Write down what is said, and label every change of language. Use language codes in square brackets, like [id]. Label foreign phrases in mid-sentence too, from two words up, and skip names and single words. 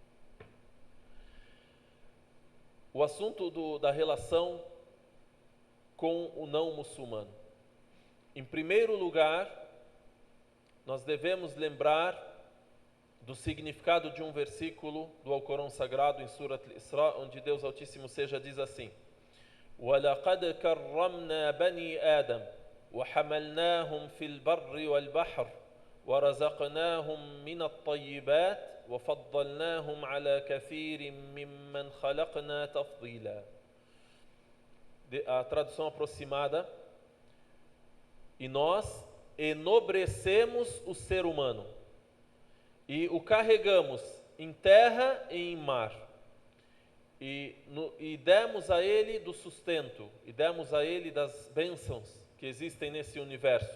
[pt] O assunto da relação com o não muçulmano. Em primeiro lugar, nós devemos lembrar do significado de um versículo do Alcorão Sagrado em Surat Al-Isra, onde Deus Altíssimo seja diz assim: [ar] وَلَقَدْ كَرَّمْنَا بَنِي آدَمَ وَحَمَلْنَاهُمْ فِي الْبَرِّ وَالْبَحْرِ وَرَزَقْنَاهُمْ مِنَ الطَّيِّبَاتِ وَفَضَّلْنَاهُمْ عَلَى كَثِيرٍ مِّمَّنْ خَلَقْنَا تَفْضِيلًا. [pt] A tradução aproximada: e nós enobrecemos o ser humano e o carregamos em terra e em mar, e demos a ele do sustento, e demos a ele das bênçãos que existem nesse universo.